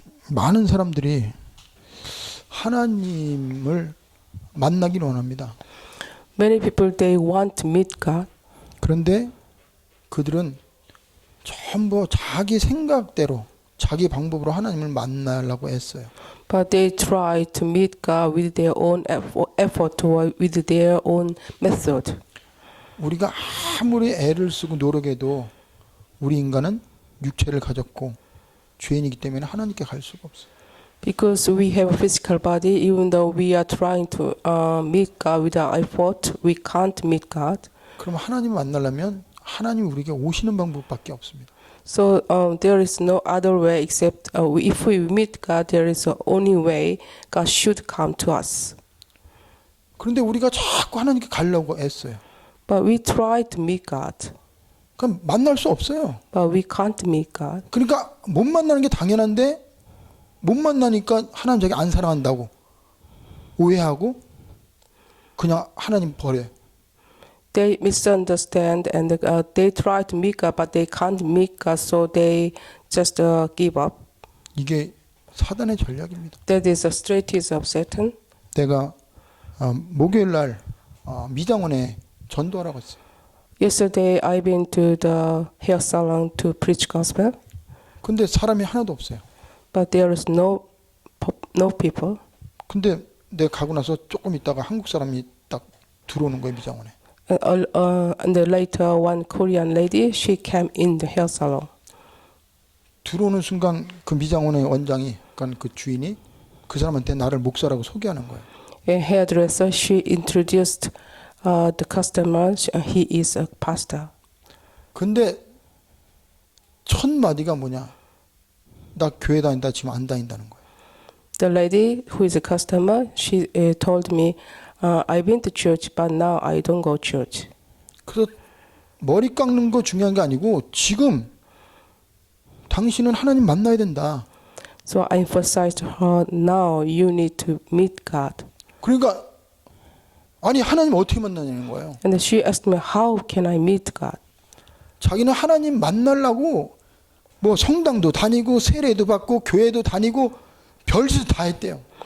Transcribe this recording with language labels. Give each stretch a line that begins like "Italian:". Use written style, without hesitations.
Korean: 많은 사람들이 하나님을 만나기를 원합니다.
English: Many people they want to meet God,
Korean: 그런데 그들은 전부 자기 생각대로 자기 방법으로 하나님을 만나려고 했어요.
English: but they try to meet God with their own effort or with their own method.
Korean: 우리가 아무리 애를 쓰고 노력해도 우리 인간은 육체를 가졌고 죄인이기 때문에 하나님께 갈 수가 없어요.
English: Because we have a physical body, even though we are trying to meet God with our effort, we can't meet God.
Korean: 그럼 하나님 만나려면 하나님이 우리에게 오시는 방법밖에 없습니다.
English: So there is no other way except if we meet God, there is only way God should come to us.
Korean: 그런데 우리가 자꾸 하나님께 가려고 애써요.
English: But we try to meet God,
Korean: 그럼 만날 수 없어요.
English: but we can't meet God.
Korean: 그러니까 못 만나는 게 당연한데 못 만나니까 하나님 자기 안 사랑한다고 오해하고 그냥 하나님 버려요.
English: They misunderstand and they try to meet God, but they can't meet God, so they just give up.
Korean: 이게 사단의 전략입니다.
English: That is a strategy of Satan.
Korean: 내가 목요일 날 미장원에 전도하라고 했어요.
English: Yesterday, I've been to the hair salon to preach gospel,
Korean: 근데 사람이 하나도 없어요.
English: but there is no people.
Korean: 근데 내가 가고 나서 조금 있다가 한국 사람이 딱 들어오는 거예요, 미장원에.
English: And later, one Korean lady, she came in the hair salon.
Korean: 들어오는 순간 그 미장원의 원장이, 그러니까 그 주인이 그 사람한테 나를 목사라고 소개하는 거예요.
English: A hairdresser, she introduced the customer. He is a pastor.
Korean: 근데 첫 마디가 뭐냐? 나 교회 다닌다 지금 안 다닌다는 거예요.
English: The lady who is a customer, she told me, I've been to church, but now I don't go church.
Korean: 그래서 머리 깎는 거 중요한 게 아니고 지금 당신은 하나님 만나야 된다.
English: So I emphasized to her, now you need to meet God.
Korean: 그러니까 아니 하나님 어떻게 만나냐는 거예요.
English: And she asked me, how can I meet God?
Korean: 자기는 하나님 만나려고 뭐 성당도 다니고 세례도 받고 교회도 다니고 별짓 다 했대요.